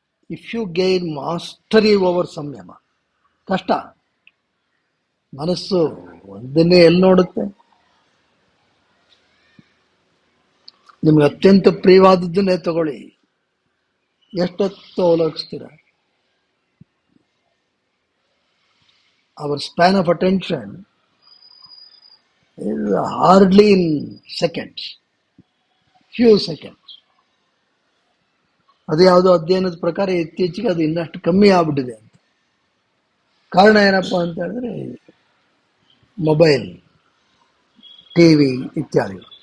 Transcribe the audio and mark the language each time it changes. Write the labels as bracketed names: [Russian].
[English] If you gain mastery over samyama, ಕಷ್ಟ. [Kannada] ಮನಸ್ಸು ಒಂದನ್ನೇ ಎಲ್ಲಿ ನೋಡುತ್ತೆ? ನಿಮ್ಗೆ ಅತ್ಯಂತ ಪ್ರಿಯವಾದದ್ದನ್ನೇ ತಗೊಳ್ಳಿ, ಎಷ್ಟೊತ್ತು ಅವಲೋಕಿಸ್ತೀರ? [English] Our span of attention is hardly in seconds, few seconds. [Kannada] ಅದು ಯಾವುದೋ ಅಧ್ಯಯನದ ಪ್ರಕಾರ ಇತ್ತೀಚೆಗೆ ಅದು ಇನ್ನಷ್ಟು ಕಮ್ಮಿ ಆಗ್ಬಿಟ್ಟಿದೆ ಅಂತ. ಕಾರಣ ಏನಪ್ಪ ಅಂತ ಹೇಳಿದ್ರೆ ಮೊಬೈಲ್, ಟಿವಿ ಇತ್ಯಾದಿ.